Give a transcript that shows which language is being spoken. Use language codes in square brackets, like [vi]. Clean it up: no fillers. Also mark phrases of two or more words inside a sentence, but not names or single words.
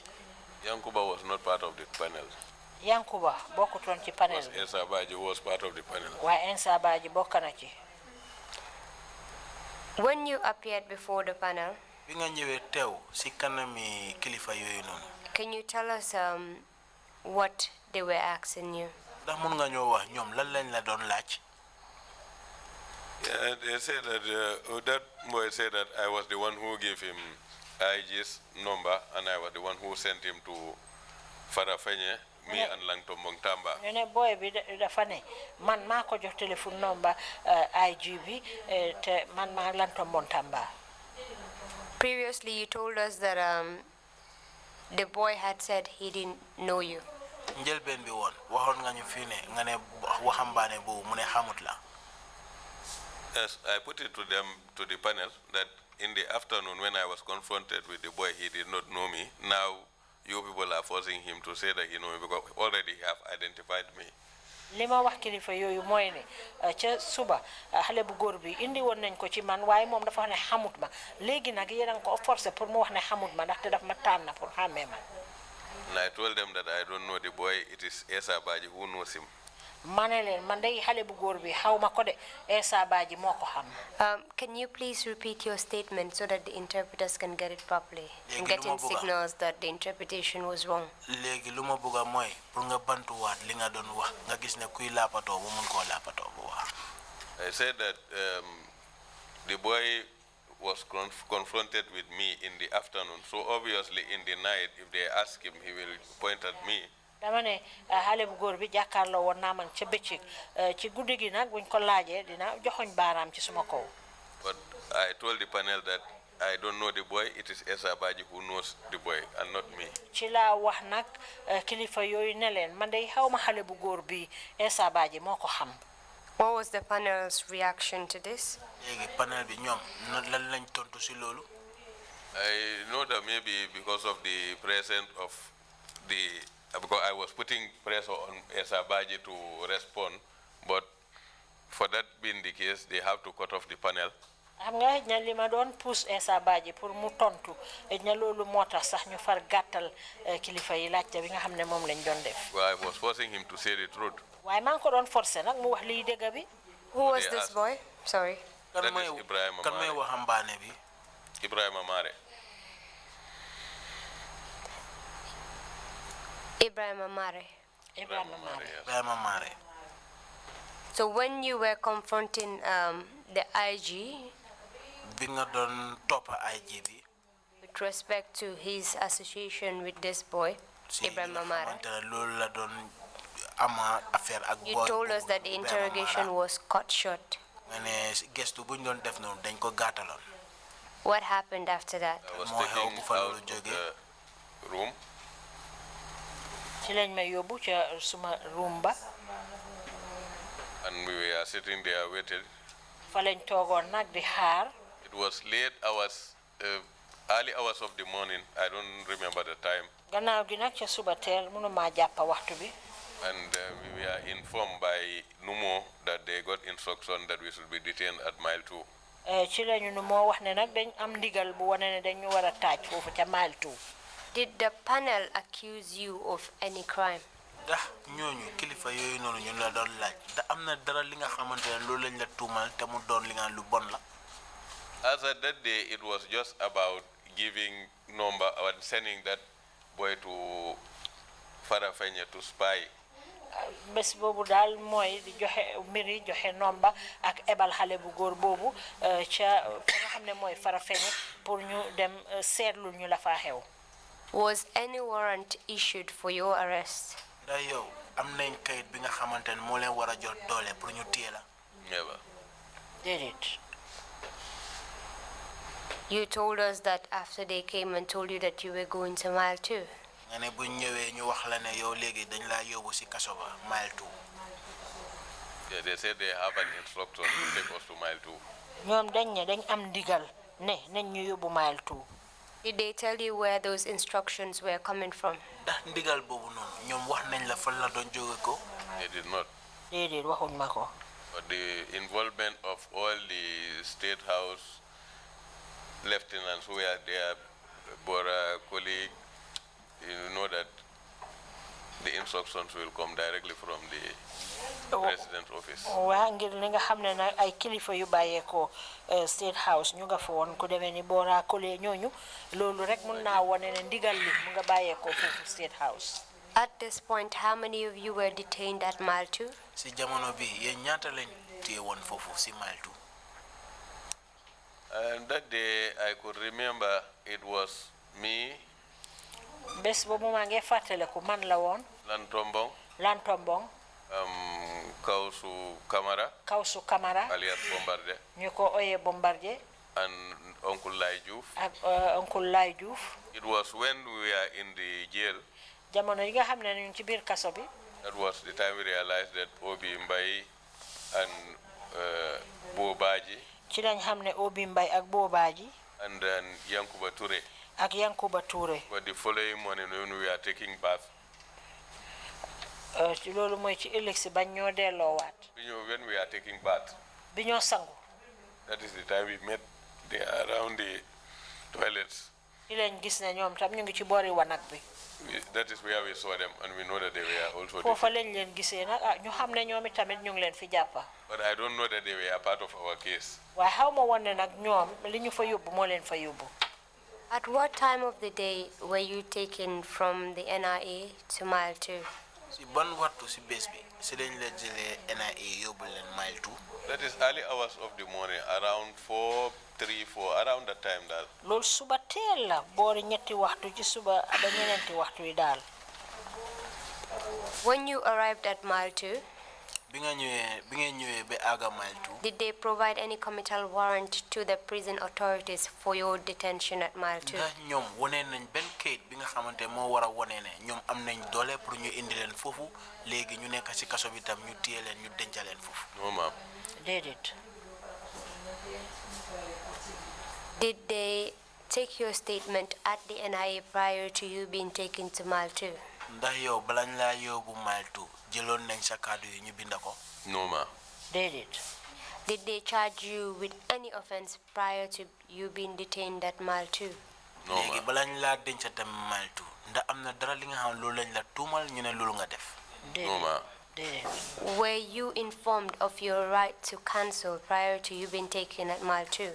[en] Yankuba was not part of the panel. [wo] Yankuba bokkutoon ci panel bi. [en] Ensa Badji was part of the panel. [wo] waaye Ensa Badji bokk na ci. [en] When you appeared before the panel, [wo] bi nga ñëwee teew si kanami kilifa yooyu noonu. [en] can you tell us what they were asking you? [wo] ndax mun nga ñoo wax ñoom lan lañ la doon laaj. [en] Yeah, they said that that boy said that I was the one who gave him IG's number, and I was the one who sent him to Farafenye, me and Langton Montamba. [wo] ñu ne boy bi dafa ne man maa ko jox téléphone number IG bi te man maa Langton Montamba. [en] Previously, you told us that the boy had said he didn't know you. [wo] njëlbeen bi woon waxoon nga ñu fii ne nga ne waxambaane boobu mu ne xamut la. [en] Yes, I put it to them, to the panel, that in the afternoon when I was confronted with the boy, he did not know me. Now you people are forcing him to say that, because already he have identified me. [wo] Lima wax kilifa yoyu moy ne ca suba xale bu góor bi indi won nañ ko ci man waaye moom dafa wax ne xamut ma léegi nag yéen a ngi ko [fr] forcé pour [wo] mu wax ne xamut ma ndaxte daf ma tànn pour xàmmee ma. [en] And I told them that I don't know the boy, it is Esa Baji who knows him. [wo] ma ne leen man day xale bu góor bi xaw ma ko de Esa Baji moo ko xam. [en] Can you please repeat your statement so that the interpreters can get it properly? I'm getting signals that the interpretation was wrong. [wo] Léegi lu ma bëgg mooy pour nga bantuwaat li nga doon wax nga gis ne kuy laapatoo bu mun koo laapatoo bu wax. [en] I said that the boy was confronted with me in the afternoon, so obviously in the night, if they ask him, he will point at me. [wo] dama ne xale bu góor bi jàkkaarloo woon naa man ca bëccëg ci guddi gi nag buñ ko laajee dina joxoñ baaraam ci suma kaw. [en] But I told the panel that I don't know the boy, it is Esa Baji who knows the boy and not me. [wo] ci laa wax nag kilifa yooyu ne leen man day xaw ma xale bu góor bi Esa Baji moo ko xam. [en] What was the panel's reaction to this? [wo] Léegi panel bi ñoom lan lañ tontu si loolu. [en] I know that maybe because of the presence of because I was putting pressure on Esa Baji to respond, but for that being the case, they have to cut off the panel. [wo] xam nga xëj na li ma doon pousse Esa Baji pour mu tontu xëj na loolu moo tax sax ñu far gàttal kilifa yi laajte bi nga xam ne moom lañ doon def. [en] Well, I was forcing him to say the truth. [wo] waaye maa ngi ko doon forcé nag mu wax liy dëgg bi. [en] Who was this boy? Sorry. That is Ibrahim [wo] kan may waxambaane bi. Ibrahim Amare. Ibrahim Amare. Ibrahim Amare. Ibrahim Amare. [en] So when you were confronting the IG [wo] bi nga doon topp IG bi. [en] with respect to his association with this boy, Ibrahim Amare, [wo] loolu la doon ama affaire ak boy. [en] you told us that the interrogation was cut short. [wo] nga ne gestu buñ doon def noonu dañ ko gàttaloon. [en] What happened after that? I was taken out of the room. [wo] ci lañ ma yóbbu ca suma room ba. [en] And we were sitting there waiting. [wo] fa lañ toogoon nag di xaar. [en] It was late hours, early hours of the morning. I don't remember the time. [wo] gannaaw gi nag ca suba teel mënuma jàppa waxtu bi. [en] And we were informed by Numo that they got instruction that we should be detained at mile 2. [wo] ci lañu nu moo wax ne nag dañ am ndigal bu wane ne dañu war a taaj foofu ca mile 2. [en] Did the panel accuse you of any crime? [wo] ndax ñooñu kilifa yooyu noonu ñu la doon laaj da am na dara li nga xamante ne loolu lañ la tuumal te mu doon li nga lu bon la. [en] As at that day, it was just about giving number and sending that boy to Farafenye to spy. [wo] bés boobu daal mooy di joxe mbiri joxe nomba ak ebal xale bu góor boobu ca fa nga xam ne mooy Farafenye pour ñu dem seetlu ñu la faa xew. [en] Was any warrant issued for your arrest? [wo] ndax yow am nañ kayit bi nga xamante ne moo leen war a jot doole pour ñu téye la. [en] Never. [wo] déedéet. [en] You told us that after they came and told you that you were going to mile 2. [wo] nga ne buñ ñëwee ñu wax la ne yow léegi dañ laa yóbbu si kaso ba mile 2. [en] Yeah, they said they have an instruction to take us to mile 2. [wo] ñoom dañ ne dañ am ndigal ne nañ ñu yóbbu mile 2. [en] Did they tell you where those instructions were coming from? [wo] ndax ndigal boobu noonu ñoom wax nañ la fan la doon jóge ko. [en] They did not. [wo] déedéet waxuñ ma ko. [en] But the involvement of all the State House lieutenants who were there, Bora, colleague, you know that the instructions will come directly from the President's office. [wo] waa ngir li nga xam ne nag ay kilifa yu bàyyeekoo State House ñu nga fa woon ku demee ni Bora Kole ñooñu loolu rek mun naa wone ne ndigal li mu nga bàyyeekoo foofu State House. [en] At this point, how many of you were detained at mile 2? [wo] si jamono bi yéen ñaata lañ téye woon foofu si mile 2. [en] And that day, I could remember it was me, [wo] bés boobu maa ngi fàttaliku man la woon. [en] Lantombong, [wo] Lantombong. [en] Kausu Kamara, [wo] Kawsu Kamara. [en] alias Bombarde, [wo] ñu ko oyee Bombardier. [en] and Uncle Lai Diouf. [wo] ak Uncle Lai Diouf. [en] It was when we were in the jail. [wo] jamono yi nga xam ne ñu ci biir kaso bi. [en] That was the time we realized that Obi Mbai and Bobaji [wo] ci lañ xam ne Obi Mbay ak Boobaaji [en] and then Yankuba Toure [wo] ak Yankuba Touré. [en] But the following morning when we are taking bath, [wo] ci loolu mooy ci ëllëg si bañ ñoo delloowaat. [en] when we are taking bath, [wo] bi ñoo sangu. [en] that is the time we met around the toilets. [wo] ci lañ gis ne ñoom tam ñu ngi ci boori wanag bi. [en] That is where we saw them, and we know that they were also [wo] foofa lañ leen gisee nag ñu xam ne ñoom itamit ñu ngi leen fi jàppa. [en] But I don't know that they were a part of our case. [wo] waaye xaw ma woon ne nag ñoom li ñu fa yóbbu moo leen fa yóbbu. [en] At what time of the day were you taken from the NIA to Mile 2? [wo] Si ban waxtu si bés bi si lañ la jëlee NIA yóbbu leen Mile 2. [en] That is early hours of the morning, around 4, 3, 4, around that time. [wo] loolu suba teel la boori ñetti waxtu ci suba ba ñeneenti waxtu yi daal. [en] When you arrived at Mile 2, [wo] bi ngeen ñëwee ba àgga Mile 2. [en] did they provide any committal warrant to the prison authorities for your detention at Mile 2? [wo] ndax ñoom wane nañ benn kayit bi nga xamante moo war a wane ne ñoom am nañ doole pour ñu indi leen foofu léegi ñu nekk si kaso bi tam ñu téye leen ñu denca leen foofu. [en] No, ma'am. [wo] déedéet. [en] Did they take your statement at the NIA prior to you being taken to Mile 2? [wo] ndax yow balañ laa yóbbu Mile 2 jëloon nañ sa kàddu yi ñu binda ko. [en] No, ma'am. [wo] déedéet. [en] Did they charge you with any offense prior to you being detained at Mile 2? No, [wo] léegi [en] ma'am. [wo] balañ laa denca tam Mile 2 ndax am na dara li nga xam loolu lañ la tuumal ñu ne loolu nga def. [en] No, ma'am. [wo] déedéet. [en] Were you informed of your right to cancel prior to you being taken at Mile 2?